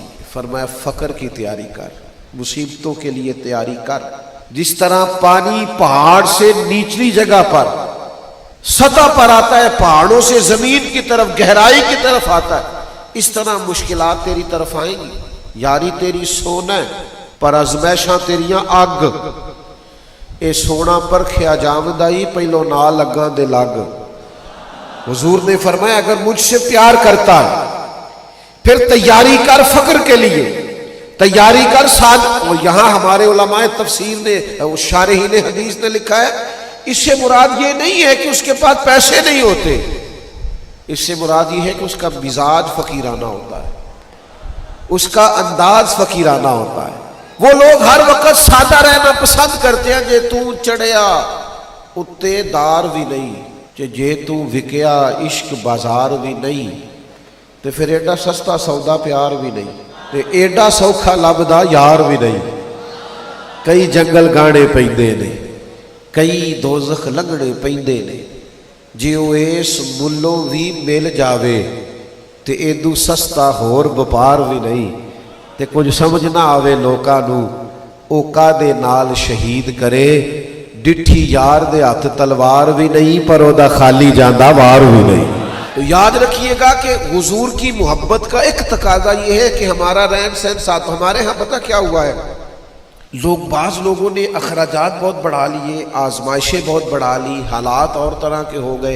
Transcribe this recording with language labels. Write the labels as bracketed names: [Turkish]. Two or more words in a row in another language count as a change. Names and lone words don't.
[Urdu] فرمایا فقر کی تیاری کر، مصیبتوں کے لیے تیاری کر۔ جس طرح پانی پہاڑ سے نیچلی جگہ پر سطح پر آتا ہے، پہاڑوں سے زمین کی طرف گہرائی کی طرف آتا ہے، اس طرح مشکلات تیری طرف آئیں گی۔ [Punjabi] یاری تیری سونا ہے پر ازمائشاں تیریاں اگ، اے سونا پرکھیا جاوندائی پہلو نہ لگاں دے لگ۔ [Urdu] حضور نے فرمایا اگر مجھ سے پیار کرتا ہے پھر تیاری کر فقر کے لیے، تیاری کر ساتھ۔ اور یہاں ہمارے علماء تفسیر نے، شارحین حدیث نے لکھا ہے اس سے مراد یہ نہیں ہے کہ اس کے پاس پیسے نہیں ہوتے، اس سے مراد یہ ہے کہ اس کا مزاج فقیرانہ ہوتا ہے، اس کا انداز فقیرانہ ہوتا ہے۔ وہ لوگ ہر وقت سادہ رہنا پسند کرتے ہیں، [Punjabi] جے تو چڑھیا اتے دار بھی نہیں، جے تو وکیا عشق بازار بھی نہیں، تو پھر ایڈا سستا سودا پیار بھی نہیں، تے ایڈا سوکھا لبدا یار بھی نہیں۔ کئی جنگل گانے پیندے نے، کئی دوزخ لنگڑے پیندے نے، جے او اس ملوں بھی مل جاوے تے ایدو سستا ہور بپار بھی نہیں۔ تے کچھ سمجھ نہ آوے لوکاں نو اوکا دے نال شہید کرے، ڈٹھی یار دے ہاتھ تلوار بھی نہیں پر او دا خالی جاندہ وار بھی نہیں۔ [Urdu] تو یاد رکھیے گا کہ حضور کی محبت کا ایک تقاضا یہ ہے کہ ہمارا رہن سہن ساتھ۔ ہمارے ہاں پتہ کیا ہوا ہے، بعض لوگوں نے اخراجات بہت بڑھا لیے، آزمائشیں بہت بڑھا لی، حالات اور طرح کے ہو گئے۔